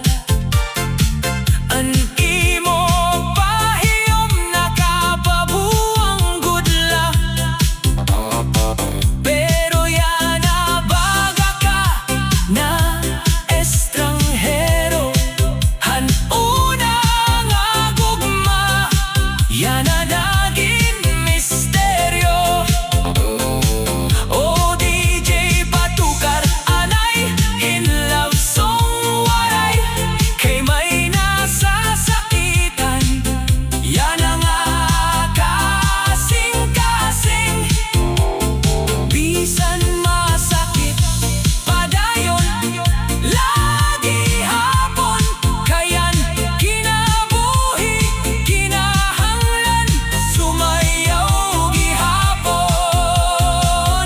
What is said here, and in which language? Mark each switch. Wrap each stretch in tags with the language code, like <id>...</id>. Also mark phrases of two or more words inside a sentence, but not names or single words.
<war>An imo pahiyom nakapabuang gudla, pero yana baga ka na estranghero. Hanuna nga gugma, yana</war> <tl>naging misteryo.</tl> <war>O DJ patukar anay in</war> <en>love song</en> <war>waray, kay may nasasakitan, yana nga kasing-kasing. Bisan masakit padayon, lagi hapon kayan kinabuhi, kinahanglan sumayaw gihapon.</war>